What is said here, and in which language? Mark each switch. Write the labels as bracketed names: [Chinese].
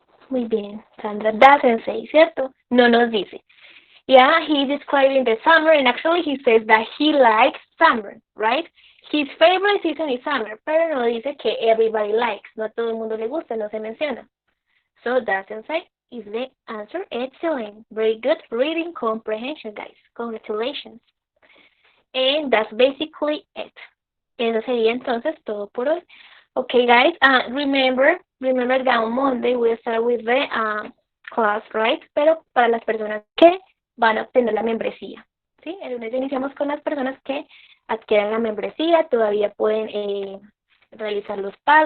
[Spanish] Muy bien, Sandra. [English] Doesn't say, [Spanish] ¿cierto? No nos dice. [English] Yeah, he's describing the summer, and actually he says that he likes summer, right? His favorite season is summer, [Spanish] pero no dice que [English] everybody likes. [Spanish] No a todo el mundo le gusta, no se menciona. [English] So, doesn't say is the answer. Excellent. Very good reading comprehension, guys. Congratulations. And that's basically it. [Spanish] Eso sería entonces todo por hoy. [English] Okay, guys, remember that on Monday we start with the class, right? [Spanish] Pero para las personas que van a obtener la membresía, ¿sí? El lunes iniciamos con las personas que adquieran la membresía, todavía pueden realizar los pagos.